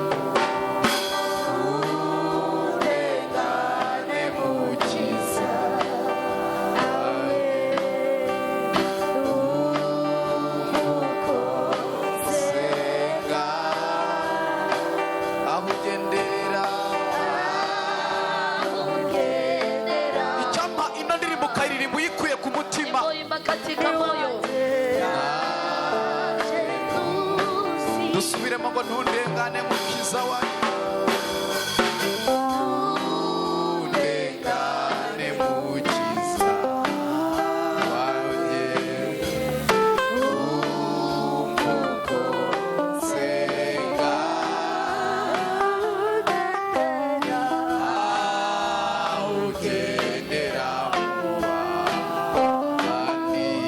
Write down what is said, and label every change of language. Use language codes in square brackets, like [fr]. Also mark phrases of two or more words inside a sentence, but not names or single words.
[rn] Ntundengane mukiza uko senga aho ugendera. Icyampa ino ndirimbo ukayiririmba uyikuye ku mutima. [sw] Imba katika moyo. [rn] Dusubiremo ngo ntundengane mukiza wawe. Ntundengane mukiza wawe. Uko senga aho ugendera mu bandi.